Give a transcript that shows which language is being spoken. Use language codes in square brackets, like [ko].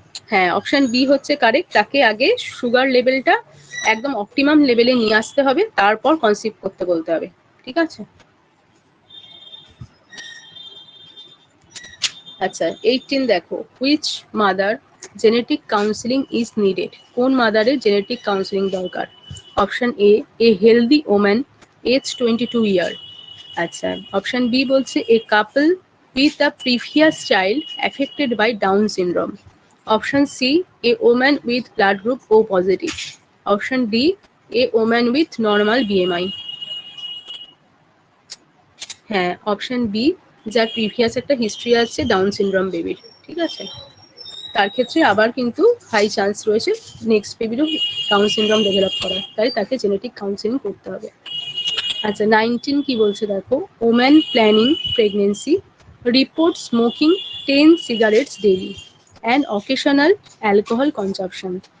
[bn] হ্যাঁ, option B হচ্ছে correct. তাকে আগে সুগার লেভেলটা একদম অপটিমাম লেভেলে নিয়ে আসতে হবে, তারপর কনসিভ করতে বলতে হবে। ঠিক আছে, আচ্ছা 18 দেখো, [en] Which mother genetic counselling is needed? [bn] কোন মাদারের জেনেটিক কাউন্সিলিং দরকার? [en] option A a healthy woman age 22 year, আচ্ছা [bn] অপশন বি বলছে [en] A couple with a previous child affected by Down syndrome, option C a woman with blood group O positive, option D a woman with normal BMI। [bn] হ্যাঁ, option B, যার previous একটা history আছে down syndrome বেবির। ঠিক আছে, তার ক্ষেত্রে আবার কিন্তু হাই চান্স রয়েছে নেক্সট বেবিরও ডাউন সিনড্রোম ডেভেলপ করার, তাই তাকে জেনেটিক কাউন্সিলিং করতে হবে। আচ্ছা 19 কি বলছে দেখো, [en] Woman planning pregnancy report smoking 10 cigarettes daily and occasional alcohol consumption.